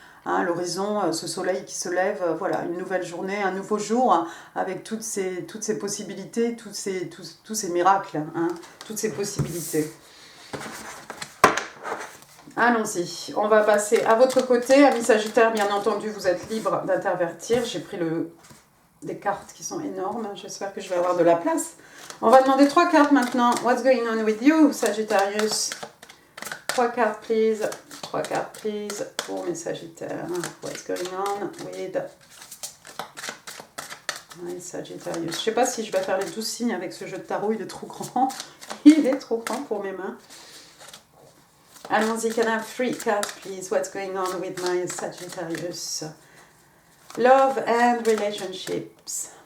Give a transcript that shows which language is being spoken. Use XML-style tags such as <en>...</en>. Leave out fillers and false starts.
<fr>Hein, l'horizon, ce soleil qui se lève, voilà, une nouvelle journée, un nouveau jour, avec toutes ces possibilités, tous ces miracles, hein, toutes ces possibilités. Allons-y, on va passer à votre côté. Amis Sagittaire, bien entendu, vous êtes libre d'intervertir. J'ai pris des cartes qui sont énormes. J'espère que je vais avoir de la place. On va demander 3 cartes maintenant.</fr> <en>What's going on with you, Sagittarius?</en> <fr>3 cartes,</fr> <en>please.</en> <fr>3 cartes,</fr> <en>please,</en> <fr>pour mes Sagittaires.</fr> <en>What's going on with my Sagittarius?</en> <fr>Je ne sais pas si je vais faire les 12 signes avec ce jeu de tarot. Il est trop grand. Il est trop grand pour mes mains. Allons-y,</fr> <en>can I have 3 cards, please? What's going on with my Sagittarius? Love and relationships.</en>